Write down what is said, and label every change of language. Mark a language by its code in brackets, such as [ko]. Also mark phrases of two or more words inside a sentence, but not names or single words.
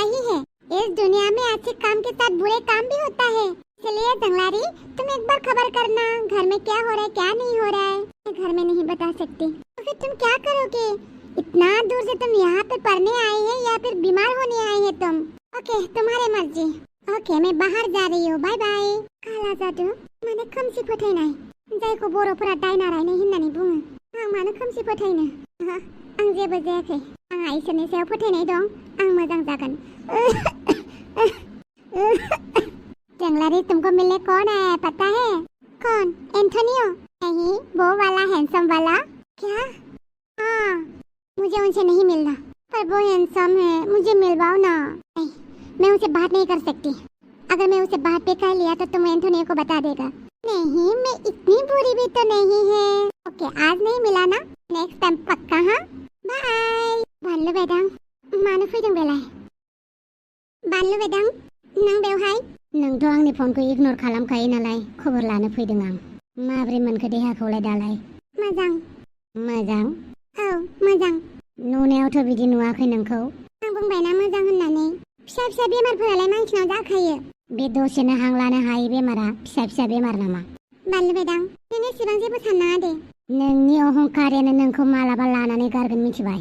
[hi] ही है इस दुनिया में अच्छे काम के साथ बुरे काम भी होता है चलिए जंगलारी तुम एक बार खबर करना घर में क्या हो रहा है क्या नहीं हो रहा है मैं घर में नहीं बता सकती तो फिर तुम क्या करोगे इतना दूर से तुम यहाँ पे पढ़ने आए हैं या फिर बीमार होने आए हैं तुम ओके तुम्हारे मर्जी ओके मैं बाहर जा रही हूँ [en] bye bye [brx] काला जादु माने खोमसि फोथायनाय जायखौ बर'फोरा दायना रायनाय होननानै बुङो आं मानो खोमसि फोथायनो आं जेबो जायाखै आंहा इसोरनि सायाव फोथायनाय दं आं मोजां जागोन [hi] जंगलारी तुमको मिलने कौन आया है पता है कौन एंटोनियो नहीं वो वाला हैंडसम वाला क्या हाँ मुझे उनसे नहीं मिलना पर वो हैंडसम है मुझे मिलवाओ ना नहीं मैं उसे बात नहीं कर सकती अगर मैं उसे बात पे कर लिया तो तुम एंटोनियो को बता देगा नहीं मैं इतनी बुरी भी तो नहीं है ओके आज नहीं मिला ना [en] next time [hi] पक्का हाँ बाय [brx] बानलु बेदां मानो फैदों बेलाय बानलु बेदां नों [hi] बेवहाय नोंथ' आंनि फनखौ इगनर खालामखायो नालाय खबर लानो फैदों आं माब्रै मोनखो देहाखौलाय दालाय मोजां औ मोजां नुनायावथ' बिदि नुवाखै नोंखौ आं बुंबायना मोजां होननानै फिसा फिसा बेमारफोरालाय मानसिनाव जाखायो बे दसेनो हां लानो हायै बेमारा फिसा फिसा बेमार नामा बानलु बेदां नों एसेबां जेबो साननाङा दे नोंनि अहंकारानो नोंखौ मालाबा लानानै गारगोन मिथिबाय।